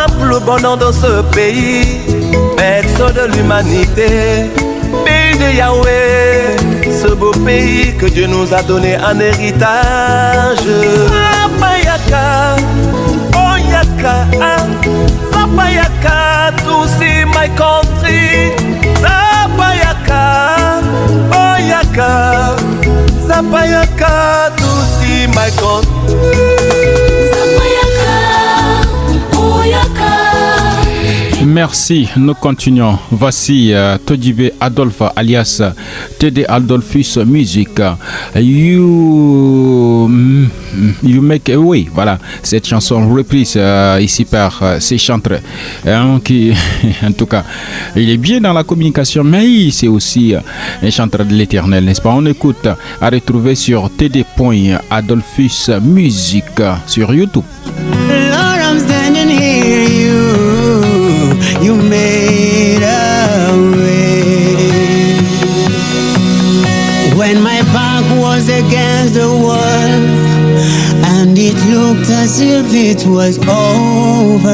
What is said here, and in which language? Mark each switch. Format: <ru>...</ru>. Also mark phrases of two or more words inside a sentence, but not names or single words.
<fr>le bonheur de ce pays, berceau de l'humanité, pays de Yahweh, ce beau pays que Dieu nous a donné en héritage. Zapayaka, oh yaka, Zapayaka,</fr> <en>to see my country. Zapayaka, oh yaka, Zapayaka, to see my country.</en> <fr>Merci, nous continuons. Voici Todibé Adolphe alias TD Adolphus Music. You Make a Way. Voilà, cette chanson reprise ici par ces chanteurs qui, en tout cas, il est bien dans la communication, mais c'est aussi un chanteur de l'éternel, n'est-ce pas? On écoute à retrouver sur TD.Adolphus Music sur YouTube.</fr> <en>Lord, I'm standing here, you made a way. When my back was against the wall and it looked as if it was over.</en>